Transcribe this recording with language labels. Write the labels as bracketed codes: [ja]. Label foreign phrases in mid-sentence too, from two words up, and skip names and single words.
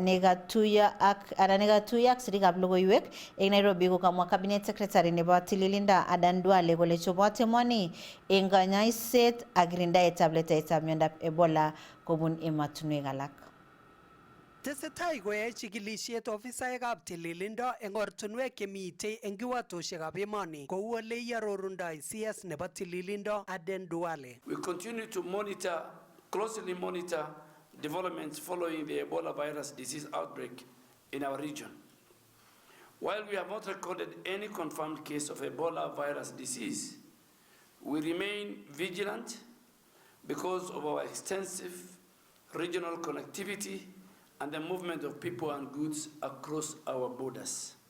[kln] negatuya ak sirikab logoiwek eng Nairobi kokamwa [en] cabinet secretary [kln] nebo tililinda Adan Duale kole chobot emoni eng kanyaiset ak kirindaetab letaetab miondab Ebola kobun ematunwek alak. Tesetai koyae chikilisiet ofisaekab tililindo eng ortinwek chemitei eng kiwatoshekab emoni kou ole iarorundoi CS nebo tililindo Aden Duale. [en] We continue to closely monitor developments following the Ebola virus disease outbreak in our region. While we have not recorded any confirmed case of Ebola virus disease, we remain vigilant because of our extensive regional connectivity and the movement of people and goods across our borders.